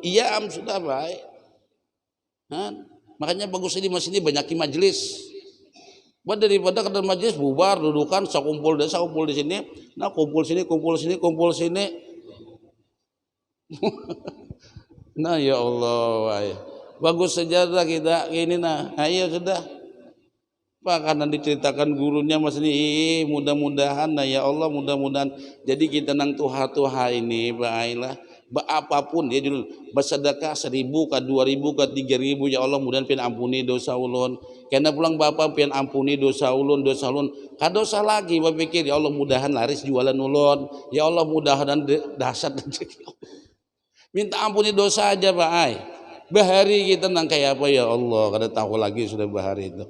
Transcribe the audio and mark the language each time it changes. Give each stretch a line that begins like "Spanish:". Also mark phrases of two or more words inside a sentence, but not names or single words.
Banjar: Iya sudah baik. Nah, makanya bagus di masjid ini banyak majelis. Buat daripada ke majelis bubar dudukan sakumpul di sini, nah kumpul sini. Nah ya Allah, ay. Bagus sejarah kita ini nah. Ayo sudah. Pak karena diceritakan gurunya mas ini, mudah-mudahan nah ya Allah, mudah-mudahan jadi kita nang Tuhan ini baiklah. Apapun ya dulu bersedekah 1.000 ke 2.000 ke 3.000 ya Allah mudahan pian ampuni dosa ulun. Kena pulang bapak pian ampuni dosa ulun. Kadosa lagi berpikir ya Allah mudahan laris jualan ulun. Ya Allah mudahan dahsyat rezeki. Minta ampuni dosa aja Pak ai. Bahari kita nang kayak apa ya Allah, kada tahu lagi sudah bahari itu.